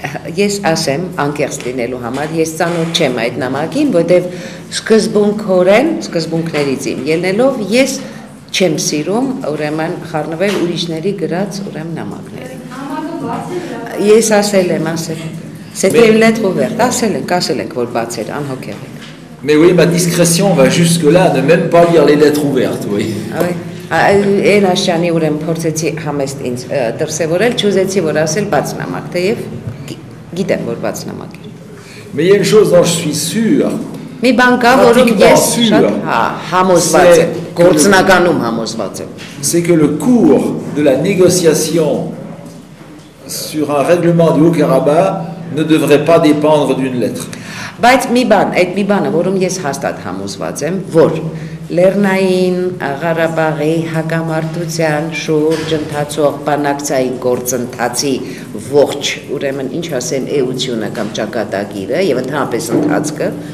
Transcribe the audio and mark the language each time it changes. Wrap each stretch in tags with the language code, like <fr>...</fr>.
<hy>Ես ասեմ անկեղծ լինելու համար, ես ծանոթ չեմ այդ նամակին, որտեվ սկզբունքներից ելնելով ես չեմ սիրում ուրեմն խառնվել ուրիշների գրած ուրեմն նամակների։ Ես ասել եմ,</hy> <fr>c'était une lettre ouverte,</fr> <hy>ասել ենք, որ բաց էր, անհոգ եղել։</hy> <fr>Mais oui, ma discrétion va jusque-là, ne même pas lire les lettres ouvertes, oui.</fr> <hy>Այն աշյանի ուրեմն փորձեցի համեստ ինձ դրսևորել, չուզեցի որ ասել բաց նամակ, թեև գիտեմ որ բաց նամակ է։</hy> <fr>Mais il y a une chose dont je suis sûr.</fr> <hy>Մի բան կա, որում ես շատ համոզված եմ, գործնականում համոզված եմ։</hy> <fr>C'est que le cours de la négociation sur un règlement du Haut-Karabakh ne devrait pas dépendre d'une lettre.</fr> <hy>Բայց մի բան, այդ մի բանը, որում ես հաստատ համոզված եմ, որ Լեռնային Ղարաբաղի հակամարտության շուրջ ընթացող բանակցային գործընթացի ողջ, ուրեմն ինչ ասեմ, էությունը կամ ճակատագիրը եւ ընդհանրապես ընթացքը</hy>